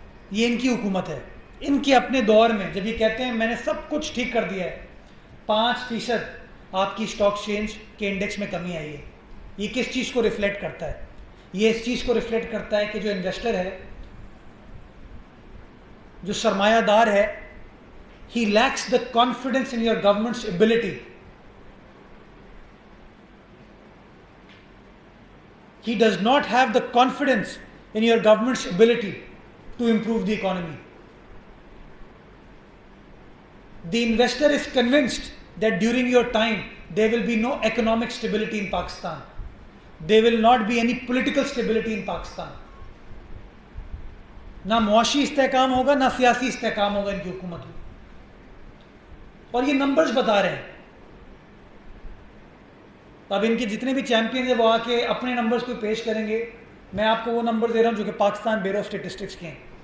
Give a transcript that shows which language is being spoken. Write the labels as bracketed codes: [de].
[ur] یہ ان کی حکومت ہے۔ ان کے اپنے دور میں جب یہ کہتے ہیں میں نے سب کچھ ٹھیک کر دیا ہے، 5% آپ کی اسٹاک ایکسچینج کے انڈیکس میں کمی آئی ہے۔ یہ کس چیز کو ریفلیکٹ کرتا ہے؟ یہ اس چیز کو ریفلیکٹ کرتا ہے کہ جو انویسٹر ہے، جو سرمایہ دار ہے، [en] he lacks the confidence in your government's ability. He does not have the confidence in your government's ability to improve the economy. The investor is convinced that during your time there will be no economic stability in Pakistan. There will not be any political stability in Pakistan. [ur] نہ معاشی استحکام ہوگا نہ سیاسی استحکام ہوگا ان کی حکومت میں، اور یہ نمبرز بتا رہے ہیں۔ اب ان کے جتنے بھی چیمپئن ہیں وہ آ کے اپنے نمبرز کو پیش کریں گے، میں آپ کو وہ نمبر دے رہا ہوں جو کہ پاکستان بیورو آف اسٹیٹسٹکس کے ہیں۔